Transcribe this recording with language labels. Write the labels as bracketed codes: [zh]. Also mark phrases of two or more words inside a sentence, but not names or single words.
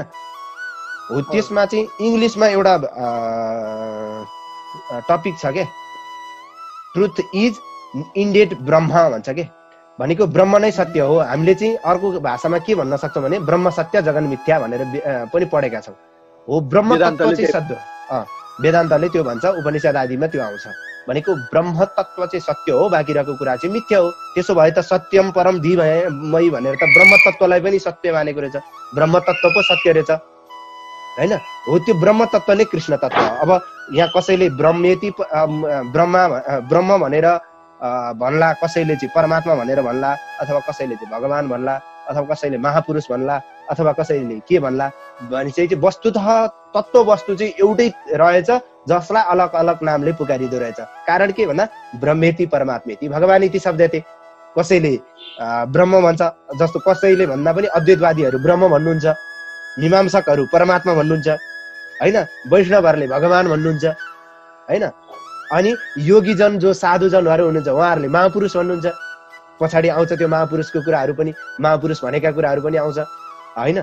[ne] हो, त्यसमा चाहिँ इङ्ग्लिसमा एउटा टपिक छ के, [en] truth is indeed [ne] ब्रह्म भन्छ के, भनेको ब्रह्म नै सत्य हो। हामीले चाहिँ अर्को भाषामा के भन्न सक्छौँ भने [sa] ब्रह्म सत्य जगन मिथ्या [ne] भनेर पनि पढेका छौँ। हो, ब्रह्म तत्त्व चाहिँ सत्य, वेदान्तले त्यो भन्छ, उपनिषद आदिमा त्यो आउँछ भनेको ब्रह्म तत्त्व चाहिँ सत्य हो, बाँकी रहेको कुरा चाहिँ मिथ्या हो। त्यसो भए त [sa] सत्यम परम धीमहि [ne] भनेर त ब्रह्म तत्त्वलाई पनि सत्य मानेको रहेछ, ब्रह्म तत्त्व पो सत्य रहेछ होइन। हो, त्यो ब्रह्म तत्त्व नै कृष्ण तत्त्व हो। अब यहाँ कसैले [sa] ब्रह्मेति ब्रह्म [ne] भनेर भन्ला, कसैले चाहिँ परमात्मा भनेर भन्ला, अथवा कसैले चाहिँ भगवान भन्ला, अथवा कसैले महापुरुष भन्ला, अथवा कसैले के भन्ला भने चाहिँ वस्तुतः तत्त्व वस्तु चाहिँ एउटै रहेछ, जसलाई अलग अलग नामले पुकारिँदो रहेछ। कारण के भन्दा [sa] ब्रह्मेति परमात्मेति भगवानीति शब्दते। [ne] कसैले ब्रह्म भन्छ, जस्तो कसैले भन्दा पनि अद्वैतवादीहरू ब्रह्म भन्नुहुन्छ, मीमांसकहरू परमात्मा भन्नुहुन्छ होइन, वैष्णवहरूले भगवान भन्नुहुन्छ होइन, अनि योगीजन जो साधुजनहरू हुनुहुन्छ उहाँहरूले महापुरुष भन्नुहुन्छ। पछाडि आउँछ त्यो महापुरुषको कुराहरू पनि, महापुरुष भनेका कुराहरू पनि आउँछ होइन।